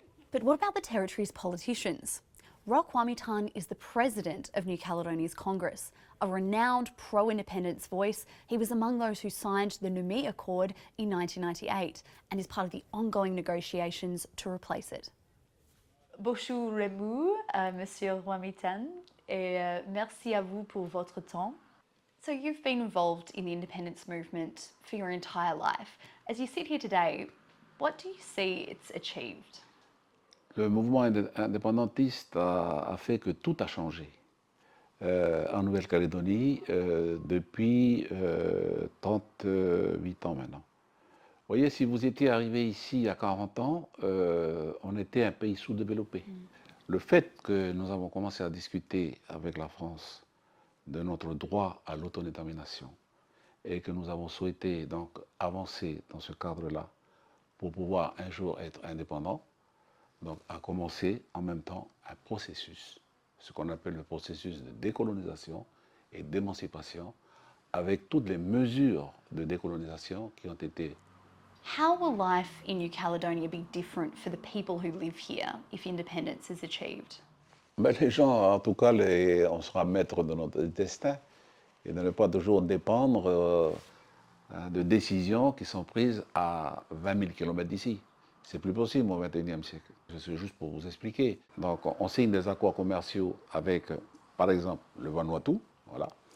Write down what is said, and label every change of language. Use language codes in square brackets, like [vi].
[en] But what about the territory's politicians? Roch Wamitan is the president of New Caledonia's Congress, a renowned pro-independence voice. He was among those who signed the Nomi Accord in 1998 and is part of the ongoing negotiations to replace it. [fr] Bonjour Monsieur Wamitan, et merci à vous pour votre temps. [en] So you've been involved in the independence movement for your entire life. As you sit here today, what do you see it's achieved? [fr] Le mouvement indépendantiste a fait que tout a changé en Nouvelle-Calédonie depuis 38 ans maintenant. Vous voyez, si vous étiez arrivé ici il y a 40 ans, on était un pays sous-développé. Le fait que nous avons commencé à discuter avec la France de notre droit à l'autodétermination et que nous avons souhaité donc avancer dans ce cadre-là pour pouvoir un jour être indépendants, donc a commencé en même temps un processus, ce qu'on appelle le processus de décolonisation et d'émancipation, avec toutes les mesures de décolonisation qui ont été. [en] How will life in New Caledonia be different for the people who live here if independence is achieved? [fr] Ben, les gens, en tout cas, on sera maître de notre destin et de ne pas toujours dépendre de décisions qui sont prises à 20 000 km d'ici. C'est plus possible au XXIe siècle. C'est juste pour vous expliquer. Donc, on signe des accords commerciaux avec, par exemple, le Vanuatu, voilà.